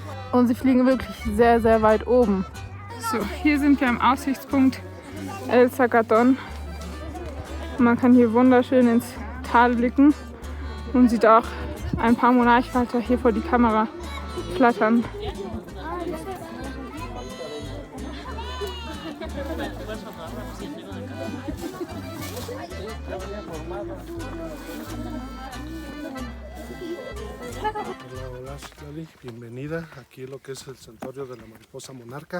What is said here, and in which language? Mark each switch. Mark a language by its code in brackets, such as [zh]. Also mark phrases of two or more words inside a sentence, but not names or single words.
[de] Und sie fliegen wirklich sehr, sehr weit oben. So, hier sind wir am Aussichtspunkt El Zacatón. Man kann hier wunderschön ins Tal blicken und sieht auch ein paar Monarchfalter hier vor die Kamera flattern. [es] Hola, Citlali, bienvenida aquí a lo que es el santuario de la mariposa monarca.